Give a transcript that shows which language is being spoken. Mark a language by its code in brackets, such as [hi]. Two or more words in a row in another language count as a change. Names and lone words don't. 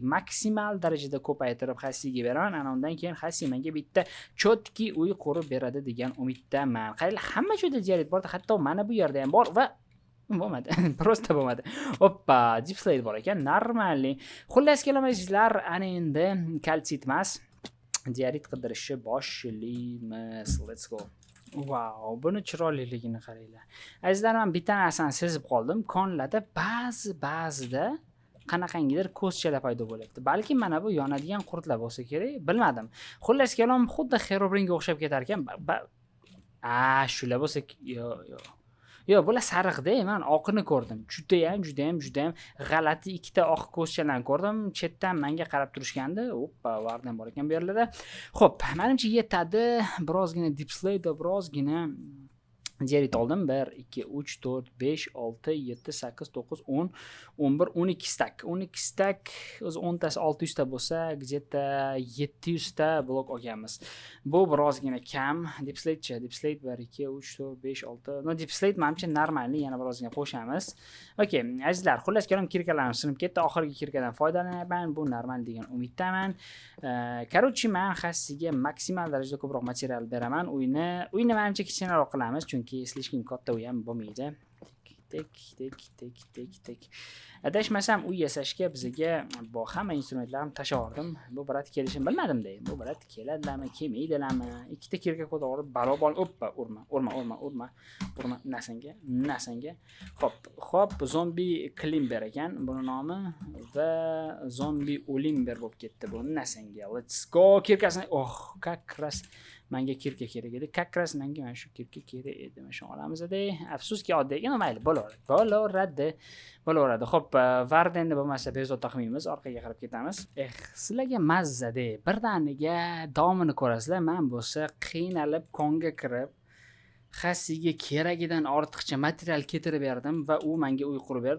[uz] Maksimal darajada ko'paytirib Xassiga beraman. Ana undan keyin Xassi menga bitta chotki uy qurib beradi degan umiddaman. Qaranglar, hamma joyda diarit bor, hatto mana bu yerda ham bor va bo'lmadi. Prosta bo'lmadi. Hoppa, deep slate bor ekan, normalniy. Xullas kelamaysizlar, ana endi kalsit emas, diarit qidirishni boshlaymiz. [en] Let's go. [uz] Wow, buni chiroyliligini qaranglar. Azizlarim, men bitta narsani sezib qoldim. Konlarda ba'zida qanaqangidir ko'zchalar paydo bo'lyapti. Balki mana bu yonadigan qurtlar bo'lsa kerak, bilmadim. Xullas kalom, xuddi Herobrine'ga o'xshab ketar ekan. Shular bo'lsa, yo'q, bular sariqda, men oqini ko'rdim. Juda ham g'alati ikkita oq ko'zchalarni ko'rdim. Chetdan menga qarab turishgandi. Hoppa, vardan bor ekan bu yerlarda. Xo'p, menimcha yetadi. Birozgina deep slate, birozgina diarit oldim. 1 2 3 4 5 6 7 8 9 10 11 12 stak. 12 stak, o'zi 10 tasi 600 ta bo'lsa, где-то 700 ta blok olganmiz. Bu birozgina kam. Deep slate 1 2 3 4 5 6. No, deep slate menimcha normalniy, yana birozgina qo'shamiz. Okay, azizlar, xullas kalom, kirkalarim sinib ketdi. Oxirgi kirkadan foydalanaman. Bu normal degan umiddaman. Короче, men Xassiga maksimal darajada ko'proq material beraman. Uyni menimcha kichkinaroq qilamiz, chunki слишком katta uy ham bo'lmaydi. Tek. Adashmasam uy yasashga bizga bu hamma instrumentlarni tashavordim. Bu brat kelishim bilmadim-da. Bu brat keladilarmi, kelmaydilarmi? Ikkita kirka ko'tarib barobar oppa, urma. Nasanga. Xo'p, zombi Klimber ekan buni nomi va zombi Olimber bo'lib ketdi bu nasanga. [en] Let's go. [uz] Kirkasini, [ru] как раз [uz] menga kirka kerak edi. [ru] Как раз [uz] menga mana shu kirka kerak edi. Mana shu olamiz-da. Afsuski oddiygina mayli, bo'laveradi. Xo'p, Vardenni bo'lmasa bezovta qilmaymiz, orqaga qarab ketamiz. Sizlarga mazza-da. Birdaniga davomini ko'rasizlar. Men bo'lsa qiynalib, konga kirib, Xassiga keragidan ortiqcha material keltirib berdim va u menga uy qurib berdi.